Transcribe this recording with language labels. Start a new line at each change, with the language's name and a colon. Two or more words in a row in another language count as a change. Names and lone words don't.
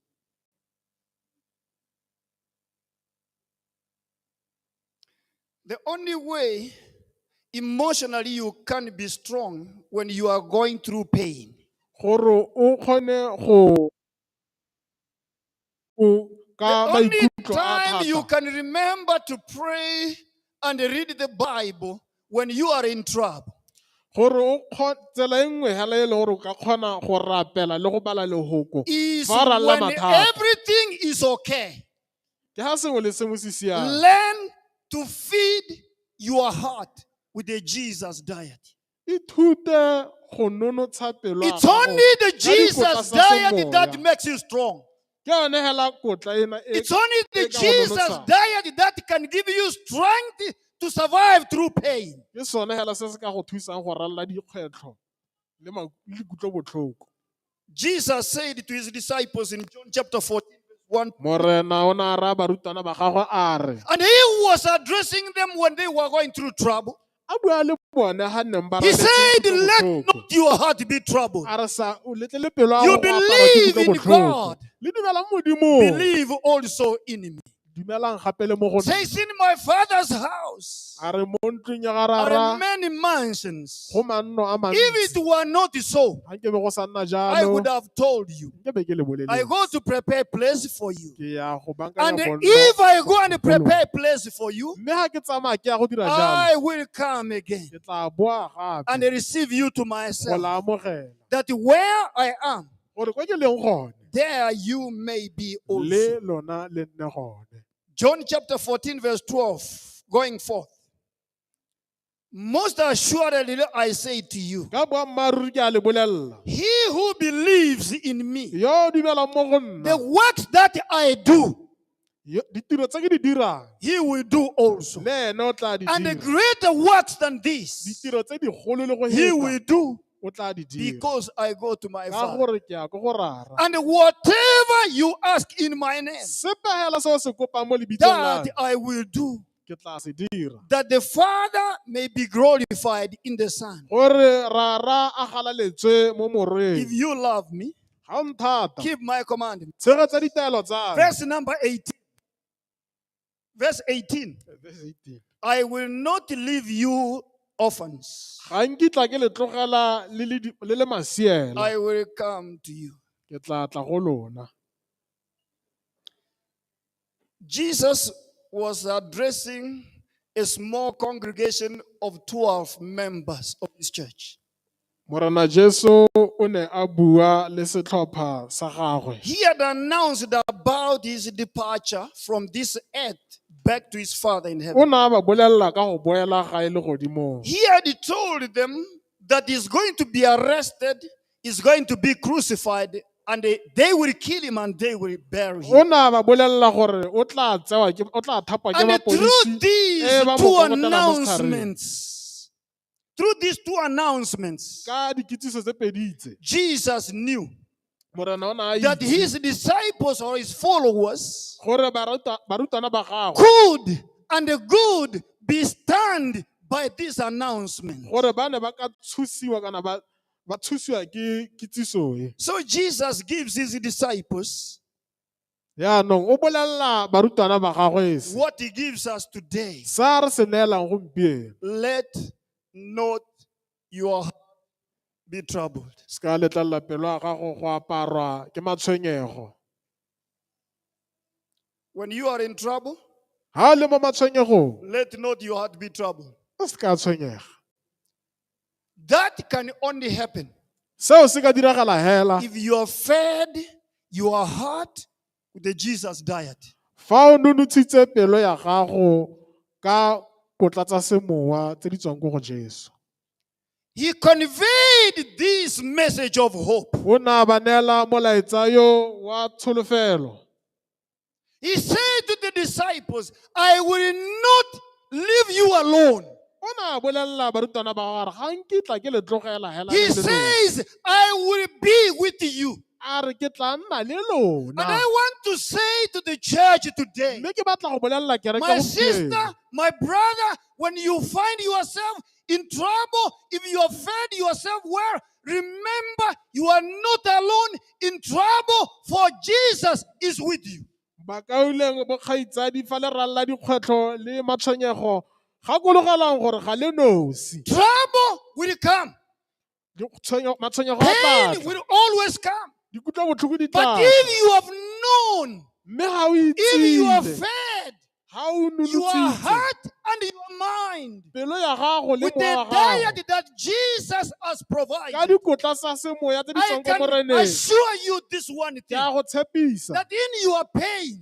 English: The only way emotionally you can be strong when you are going through pain.
Tswana: Gore o kgone go
English: The
Tswana: ka
English: only
Tswana: maikutlo a
English: time you
Tswana: thata.
English: can remember to pray and read the Bible when you are in trouble.
Tswana: Gore o tsela e nngwe hela e le gore o ka kgona go rapela le go bala lehoko
English: Is
Tswana: fa o ralla
English: when
Tswana: mathata.
English: everything is okay.
Tswana: Ke ha sengwe le sengwe se siame.
English: Learn to feed your heart with the Jesus diet.
Tswana: Ithute go nonotsha pelo ya
English: It's
Tswana: gago
English: only the
Tswana: ka dikotla
English: Jesus
Tswana: tsa
English: diet
Tswana: semoya.
English: that makes you strong.
Tswana: Ke yone hela kotla ena e
English: It's only the
Tswana: e ka go
English: Jesus
Tswana: nonotshang.
English: diet that can give you strength to survive through pain.
Tswana: Ke sone hela se se ka go thusang go ralla dikgwetlho le kutlobotlhoko.
English: Jesus said to his disciples in John chapter 14, verse 1.
Tswana: Morena o ne a raya barutwana ba gagwe a re,
English: And he was addressing them when they were going through trouble.
Tswana: a bua le bone ha neng ba
English: He
Tswana: raletse
English: said, let
Tswana: kutlobotlhoko.
English: not your heart be troubled.
Tswana: A re sa o letlele pelo ya
English: You
Tswana: go go aparwa ke
English: believe in
Tswana: kutlobotlhoko.
English: God.
Tswana: Le dumelang Modimong.
English: Believe also in me.
Tswana: Dumelang gape le mo go nna.
English: Says in my Father's house
Tswana: A re mo ntlong ya ga
English: are
Tswana: rara
English: many mansions.
Tswana: go manno a
English: If it
Tswana: mantsi.
English: were not so,
Tswana: Ha ke be go sa nna
English: I
Tswana: jalo,
English: would have told you.
Tswana: ke be ke le
English: I
Tswana: boleletse.
English: go to prepare place for you.
Tswana: Ke ya go
English: And
Tswana: bankanya bonno.
English: if I go and prepare place for you,
Tswana: Mme ha ke tsamaya ke ya go dira
English: I
Tswana: jalo,
English: will come again
Tswana: ke tla boa
English: and
Tswana: gape
English: receive you to
Tswana: go
English: myself.
Tswana: la amogela.
English: That where I am,
Tswana: Gore kwa ke leng gone,
English: there you may be also.
Tswana: le lona le nne gone.
English: John chapter 14, verse 12, going forth. Most assuredly I say to you,
Tswana: Ka boammaaruri ke a le bolelela.
English: he who believes in me,
Tswana: Yo dumelang mo go
English: the
Tswana: nna,
English: works that I do,
Tswana: ditiro tse ke di dirang,
English: he will do also.
Tswana: le ene o tla di
English: And the
Tswana: dira.
English: greater works than this,
Tswana: Ditiro tse di golo le go
English: he will
Tswana: heta,
English: do
Tswana: o tla di dira.
English: because I go to my
Tswana: Ka
English: Father.
Tswana: gore ke ya ko go rara.
English: And whatever you ask in my name,
Tswana: Sepe hela se o se kopang mo lebitsong la
English: that
Tswana: me,
English: I will do,
Tswana: ke tla se dira.
English: that the Father may be glorified in the Son.
Tswana: Gore rara a galaletswe mo
English: If
Tswana: moreng.
English: you love me,
Tswana: Ga o nthata,
English: keep my commandments.
Tswana: tshegetsa ditaelo tsa me.
English: Verse number 18. Verse 18. Verse 18. I will not leave you orphans.
Tswana: Ga nkitla ke le tlogela le le masiela.
English: I will come to you.
Tswana: Ke tla tla go lona.
English: Jesus was addressing a small congregation of 12 members of his church.
Tswana: Morena Jesu o ne a bua le setlhopha sa gagwe.
English: He had announced about his departure from this earth back to his Father in
Tswana: O
English: heaven.
Tswana: ne a ba bolelela ka go boela gae le godimong.
English: He had told them that he's going to be arrested, he's going to be crucified, and they will kill him and they will bury
Tswana: O
English: him.
Tswana: ne a ba bolelela gore o tla thapwa ke
English: And
Tswana: mapodisi e ba mo kokotela mo setlhareng.
English: through these two announcements,
Tswana: Ka dikitsiso tse pedi tse,
English: Jesus knew
Tswana: Morena o ne a
English: that
Tswana: itse
English: his disciples or his followers
Tswana: gore barutwana ba gagwe
English: could and good be stand by this announcement.
Tswana: gore ba ne ba ka tshusiwa kana ba tshusiwa ke kitsiso e.
English: So Jesus gives his disciples
Tswana: Yaanong o bolelela barutwana ba gagwe se.
English: what he gives us today.
Tswana: Sa re se neelang gompieno.
English: Let not your heart be troubled.
Tswana: Ska letlalela pelo ya gago go aparwa ke matshwenyego.
English: When you are in trouble,
Tswana: Ha le mo matshwenyegong,
English: let not your heart be troubled.
Tswana: o se ka tshwenyega.
English: That can only happen
Tswana: Seo se ka diragala hela
English: if you have fed your heart with the Jesus diet.
Tswana: fa o nonotshitse pelo ya gago ka kotla tsa semowa tse di tswang ko go Jesu.
English: He conveyed this message of hope.
Tswana: O ne a ba neela molaetsa yo wa tsholofelo.
English: He said to the disciples, I will not leave you alone.
Tswana: O ne a bolelela barutwana ba gagwe, ga nkitla ke le tlogela hela
English: He
Tswana: le le nosi.
English: says, I will be with you.
Tswana: a re ke tla nna le
English: And
Tswana: lona.
English: I want to say to the church today,
Tswana: Mme ke batla go bolelela kereke
English: my
Tswana: gompieno.
English: sister, my brother, when you find yourself in trouble, if you have fed yourself well, remember you are not alone in trouble, for Jesus is with you.
Tswana: Bakauleng bokgaitsadi fa le ralla dikgwetlho le matshwenyego gakologelang gore ga le nosi.
English: Trouble will come.
Tswana: Matshwenyego a tla
English: Pain will always come.
Tswana: dikutlo botlhoko di
English: But
Tswana: tla.
English: if you have known,
Tswana: Mme ga o
English: if you have
Tswana: itsile,
English: fed
Tswana: ga o
English: your
Tswana: nonotsitse
English: heart and your mind
Tswana: pelo ya gago le
English: with
Tswana: moya
English: the
Tswana: wa gago
English: diet that Jesus has
Tswana: ka
English: provided,
Tswana: dikotla tsa semoya tse di
English: I
Tswana: tswang ko
English: can
Tswana: moreneng,
English: assure you this one
Tswana: ke
English: thing,
Tswana: a go tshepisa
English: that in your pain,